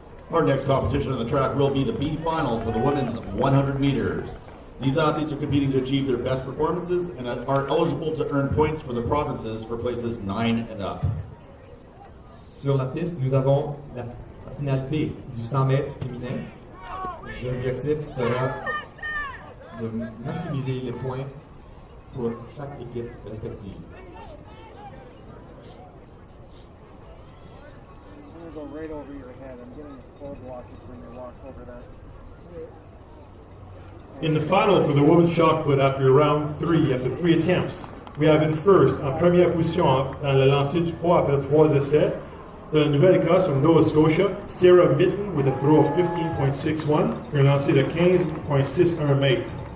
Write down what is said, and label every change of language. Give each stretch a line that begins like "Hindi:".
English: Our next competition on the track will be the B final for the women's 100 meters. These athletes are competing to achieve their best performances and are eligible to earn points for the provinces for places 9 and up.
French: Sur la piste, nous avons la finale B du 100 mètres féminin. L'objectif sera de maximiser les points pour chaque équipe respective.
English: I'm going to go right over your head. I'm getting cold watches when you walk over that. In the final for the women's shot put after round 3, after 3 attempts, we have in first,
French: en première position dans le lancer du poids après 3 essais, de la Nouvelle-Écosse
English: from Nova Scotia, Sarah Mitten with a throw of 15.61,
French: un lancer de 15.61 mètres.